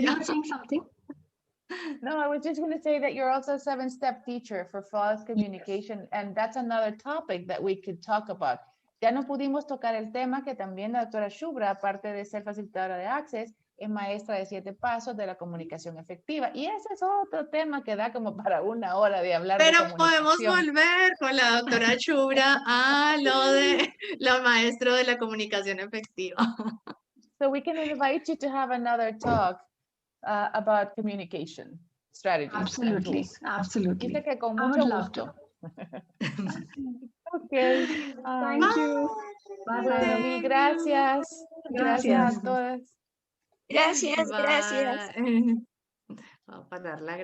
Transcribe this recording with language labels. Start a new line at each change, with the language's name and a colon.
English: you were saying something. No, I was just going to say that you're also a 7-step teacher for flawless communication, and that's another topic that we could talk about.
Spanish: Ya no pudimos tocar el tema que también la doctora Shubhra, aparte de ser facilitadora de Access, es maestra de 7 pasos de la comunicación efectiva. Y ese es otro tema que da como para 1 hora de hablar. Pero de podemos volver con la doctora Shubhra a lo de los maestros de la comunicación efectiva.
English: So we can invite you to have another talk about communication strategies. Absolutely.
Spanish: Dice que con mucho gusto.
English: Okay. Thank you. Bye.
Spanish: Bueno, mil gracias. Gracias a todas. Gracias. Vamos a parar la grabación.